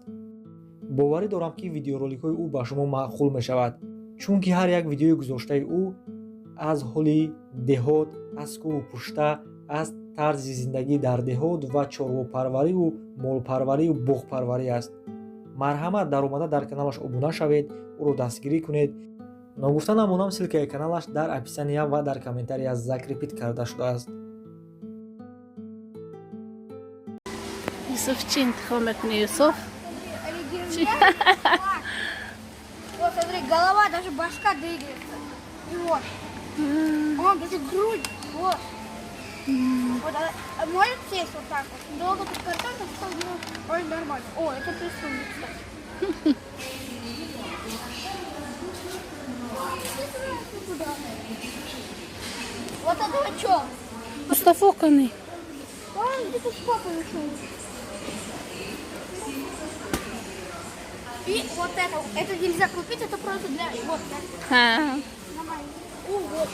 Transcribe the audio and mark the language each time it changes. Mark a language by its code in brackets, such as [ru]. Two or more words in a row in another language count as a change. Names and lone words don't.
[tg] боварӣ дорам ки видеороликҳои ӯ ба шумо маъқул мешавад, чунки ҳар як видеои гузоштаи ӯ аз ҳоли деҳот, аз кӯҳу пушта, аз тарзи зиндагӣ дар деҳот ва чорвопарварию молпарварию буғпарварӣ аст. марҳамат, дар омада дар каналаш обуна шавед, ӯро дастгирӣ кунед. ногуфта намонам силкаи каналаш дар описания ва дар комментария закрепит карда шудааст. Юсуф чи интихоб мекуни? Юсуф [ru] Вот, смотри, голова, даже башка двигается. И вот. Он даже грудь. Вот. Вот, может сесть вот так вот. Долго под картоном стал, ой, нормально. О, это присутствует, кстати. Вот это вот что? [ky] Мустафа каны. [ru] Он где-то с папой ушел. И вот это нельзя купить, это просто для... Вот, ها вот.